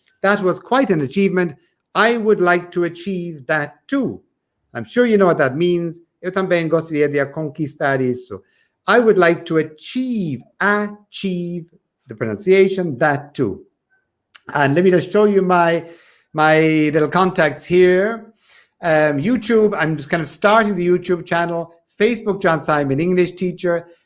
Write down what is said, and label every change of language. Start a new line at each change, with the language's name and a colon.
English: That was quite an achievement. I would like to achieve that too. I'm sure you know what that means.
Portuguese: Eu também gostaria de conquistar isso.
English: I would like to achieve the pronunciation, that too. And let me just show you my little contacts here. YouTube, I'm just kind of starting the YouTube channel. Facebook, John Simon English Teacher.